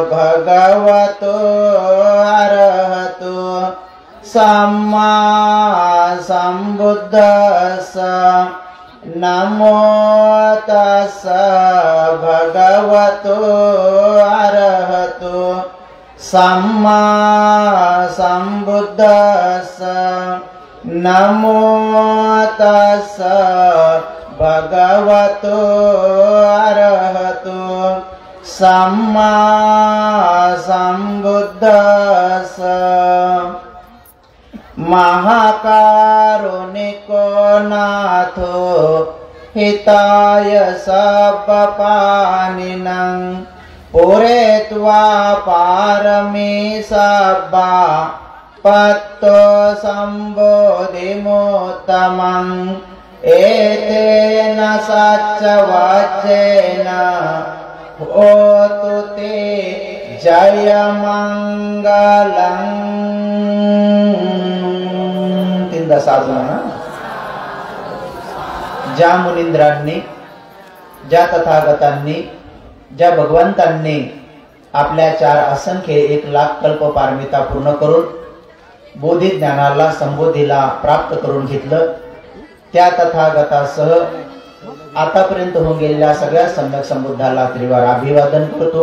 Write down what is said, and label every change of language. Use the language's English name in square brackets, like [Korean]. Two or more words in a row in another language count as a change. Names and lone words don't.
[Pali] भगवतो अरहतो सम्मा सम्बुद्धस्स नमो तस्स भगवतो अरहतो सम्मा सम्बुद्धस्स नमो तस्स भगवतो अरहतो सम्मा सम्बुद्धस्स महाकारुणिको नाथो हिताय सब्बपानिनं पूरयित्वा पारमी सब्बा पत्तो सम्बोधिमुत्तमं एतेन सच्चवाच्येन होतु ते जयमंगलं। [Marathi] तीनदा साधना ज्या मुनींद्रांनी, ज्या तथागतांनी, ज्या भगवंतांनी आपल्या 4 असंख्य 1,00,000 कल्प पारमिता पूर्ण करून बोधी ज्ञानाला संबोधीला प्राप्त करून घेतलं, त्या तथागतासह आतापर्यंत होऊन गेलेल्या सगळ्या सम्यक संबुद्धाला त्रिवार अभिवादन करतो।